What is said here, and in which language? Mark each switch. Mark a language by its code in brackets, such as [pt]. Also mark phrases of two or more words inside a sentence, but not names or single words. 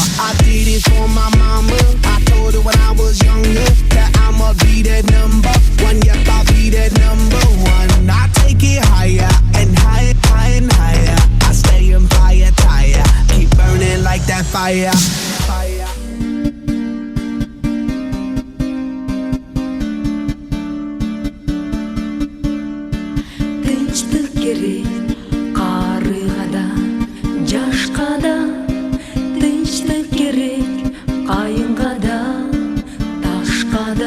[en] I did it for my mama. I told her when I was younger that I'ma be that number one. Yep, I'll be that number one. I take it higher and higher, higher and higher. I stay in fire tire, keep burning like that fire. [ky] Тынчтык керек карыга да, жашка да. Тынчтык керек кайынга да, ташка да.